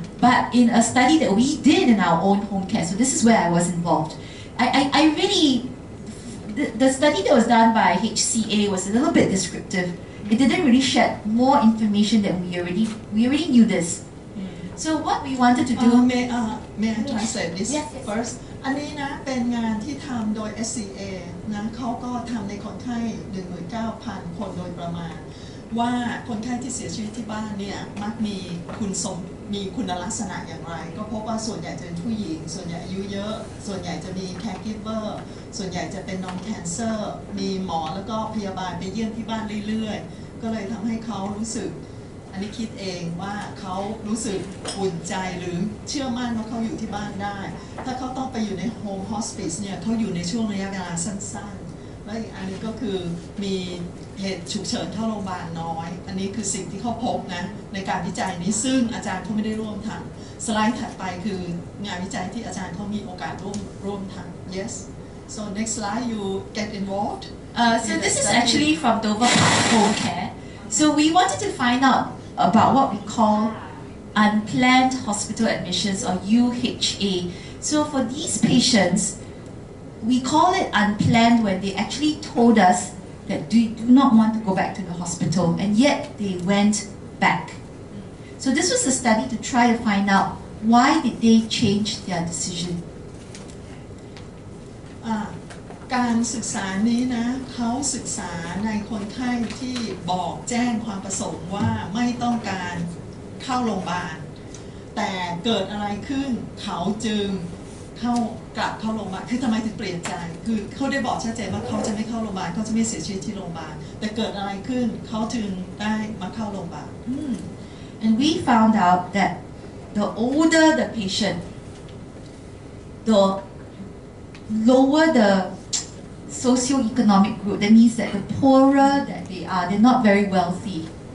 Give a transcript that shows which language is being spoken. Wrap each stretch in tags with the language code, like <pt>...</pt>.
<en>But in a study that we did in our own home care, so this is where I was involved. I really, the study that was done by HCA was a little bit descriptive. It didn't really shed more information than we already knew this. So what we wanted to do... May I translate this first?</en> <th>อันนี้นะเป็นงานที่ทำโดย SCA นะเขาก็ทำในคนไข้ 19,000 คนโดยประมาณว่าคนไข้ที่เสียชีวิตที่บ้านเนี่ยมักมีคุณลักษณะอย่างไรก็พบว่าส่วนใหญ่จะเป็นผู้หญิงส่วนใหญ่อายุเยอะส่วนใหญ่จะมี caregiver ส่วนใหญ่จะเป็น non cancer มีหมอแล้วก็พยาบาลไปเยี่ยมที่บ้านเรื่อยๆก็เลยทำให้เขารู้สึก อันนี้คิดเองว่าเขารู้สึกอุ่นใจหรือเชื่อมั่นว่าเขาอยู่ที่บ้านได้ถ้าเขาต้องไปอยู่ใน home hospice เนี่ยเขาอยู่ในช่วงระยะเวลาสั้นๆและอีกอันนี้ก็คือมี เหตุฉุกเฉินเข้าโรงพยาบาลน้อยอันนี้คือสิ่งที่เขาพบนะในการวิจัยนี้ซึ่งอาจารย์เขาไม่ได้ร่วมทำสไลด์ถัดไปคืองานวิจัยที่อาจารย์เขามีโอกาสร่วมทำ</th> <en>yes so next slide you get involved so this is actually from Dover Park Home Care. So we wanted to find out about what we call unplanned hospital admissions, or UHA. So for these patients, we call it unplanned when they actually told us that they do not want to go back to the hospital, and yet they went back. So this was a study to try to find out why did they change their decision.</en> <th>การศึกษานี้นะเขาศึกษาในคนไข้ที่บอกแจ้งความประสงค์ว่าไม่ต้องการเข้าโรงพยาบาลแต่เกิดอะไรขึ้นเขาจึงกลับเข้าโรงพยาบาลคือทำไมถึงเปลี่ยนใจคือเขาได้บอกชัดเจนว่าเขาจะไม่เข้าโรงพยาบาลเขาจะไม่เสียชีวิตที่โรงพยาบาลแต่เกิดอะไรขึ้นเขาจึงได้มาเข้าโรงพยาบาล</th> <en>And we found out that the older the patient, the lower the socioeconomic group. That means that the poorer that they are, they're not very wealthy.</en>